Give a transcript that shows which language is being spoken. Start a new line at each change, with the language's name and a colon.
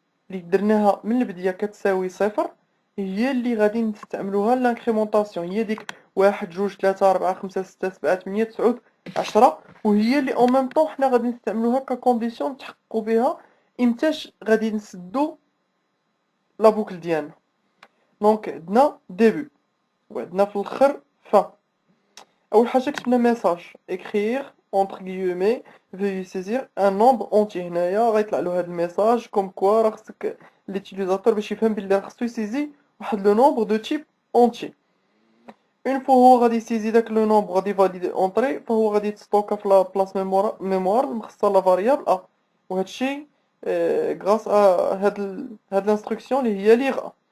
Arabic: اللي درناها من البداية كتساوي 0، هي اللي غادي نستعملوها لانكريمونطاسيون، هي ديك 1 2 3 4 5 6 7 8 9 10، وهي اللي اون ميم طون حنا غادي نستعملوها ككونديسيون نتحققوا بها امتاش غادي نسدو لا بوكل ديالنا. دونك عندنا ديبي وعندنا في الاخر فان. اول حاجه كتبنا ميساج
French: écrire entre guillemets veuillez saisir un nombre entier.
Arabic: هنايا غيطلع له هذا الميساج كوم كوا راه خصك ليتيليزاتور باش يفهم بلي راه خصو يسيزي واحد لو نومبر دو تيب اونتي. اون فوا هو غادي يسيزي داك لو نومبر غادي فاليدي اونطري، فهو غادي يتستوكا في لا بلاص ميموار مخصصه لا فاريابل ا. وهادشي غراس هاد الانستركسيون اللي هي ليغ.